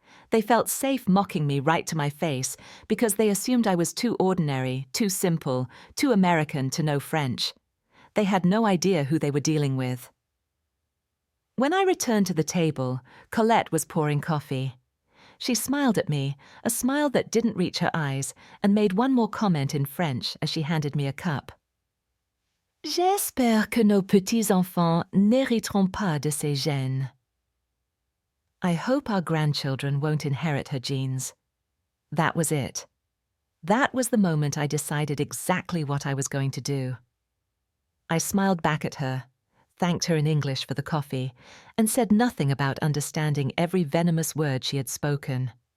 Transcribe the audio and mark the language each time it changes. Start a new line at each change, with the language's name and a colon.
English: They felt safe mocking me right to my face because they assumed I was too ordinary, too simple, too American to know French. They had no idea who they were dealing with. When I returned to the table, Colette was pouring coffee. She smiled at me, a smile that didn't reach her eyes, and made one more comment in French as she handed me a cup.
French: J'espère que nos petits-enfants n'hériteront pas de ces gènes.
English: I hope our grandchildren won't inherit her genes. That was it. That was the moment I decided exactly what I was going to do. I smiled back at her, thanked her in English for the coffee, and said nothing about understanding every venomous word she had spoken.